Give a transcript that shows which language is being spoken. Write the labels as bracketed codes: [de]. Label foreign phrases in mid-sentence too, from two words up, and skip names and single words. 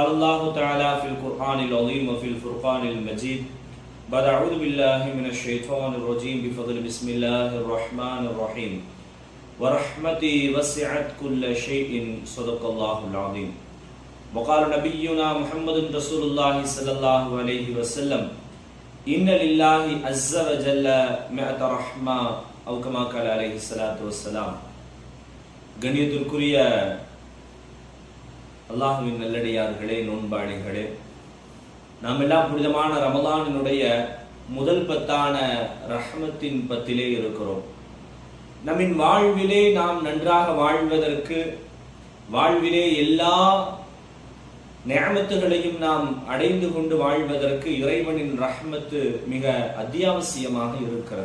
[ar] الله تعالى في القرآن العظيم وفي الفرقان المجيد بعد أعوذ بالله من الشيطان الرجيم بفضل بسم الله الرحمن الرحيم ورحمتي وسعت كل شيء صدق الله العظيم وقال نبينا محمد رسول الله صلى الله عليه وسلم إن لله عز وجل مئة رحمة أو كما قال عليه الصلاة والسلام. [ta] கண்ணியத்திற்குரிய அல்லாஹ்வின் நல்லடியார்களே, நோன்பாளிகளே, நாம் எல்லாம் புனிதமான ரமலானினுடைய முதல் பத்தான ரஹ்மத்தின் பத்திலே இருக்கிறோம். நம்மின் வாழ்விலே நாம் நன்றாக வாழ்வதற்கு, வாழ்விலே எல்லா நிஅமத்துகளையும் நாம் அடைந்து கொண்டு வாழ்வதற்கு இறைவனின் ரஹ்மத்து மிக அத்தியாவசியமாக இருக்கிறது.